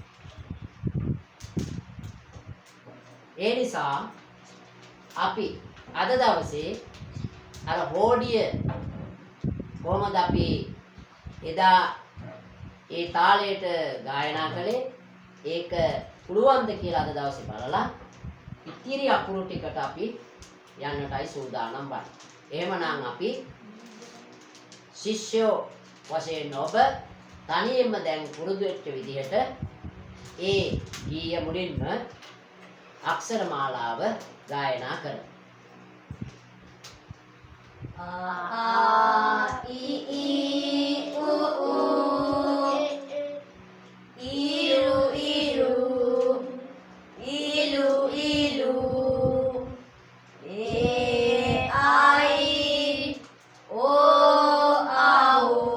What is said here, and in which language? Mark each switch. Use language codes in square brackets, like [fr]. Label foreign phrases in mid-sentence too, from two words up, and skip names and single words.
[si] ඒ නිසා අපි අද දවසේ අර හෝඩිය කොහොමද අපි එදා ඒ තාලයට ගායනා කළේ ඒක පුළුවන්ද කියලා අද දවසේ බලලා ඉතිරි අකුරු ටිකට අපි යන්නටයි සූදානම් වන්නේ. එහෙමනම් අපි ශිෂ්‍යෝ වශයෙන් ඔබ තනියෙන්ම දැන් පුරුදු වෙච්ච විදිහට ඒ ගීය මුලින්ම අක්ෂර මාලාව ගායනා කරමු. ආ ඉ ඊ උ ඌ ඉරු ඉරූ ඉලු ඉලූ එ ඓ ඕ ඖ